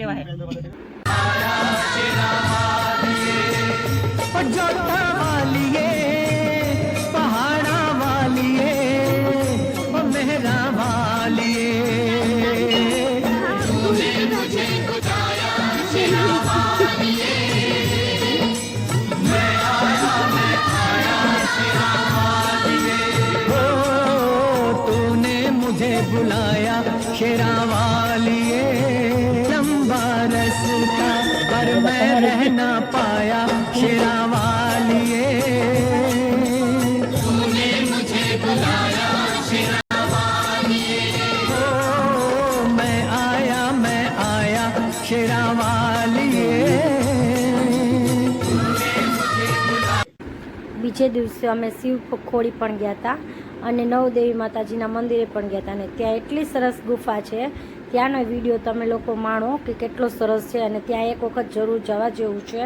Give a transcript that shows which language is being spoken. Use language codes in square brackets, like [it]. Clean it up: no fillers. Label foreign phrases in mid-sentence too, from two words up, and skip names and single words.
[hi] पहाड़ा वालिए मेरा वालिए बुलाया शेरा वालिए. लंबा रस्ता पर मैं रह ना पाया शेरा वालिए. तूने मुझे बुलाया शेरा वालिए. ओ मैं आया शेरा वालिए. [gu] બીજે દિવસે અમે શિવ ખોડી પણ ગયા હતા અને નવદેવી માતાજીના મંદિરે પણ ગયા હતા. અને ત્યાં એટલી સરસ ગુફા છે. ત્યાંનો વિડીયો તમે લોકો માણો કે કેટલો સરસ છે. અને ત્યાં એક વખત જરૂર જવા જેવું છે.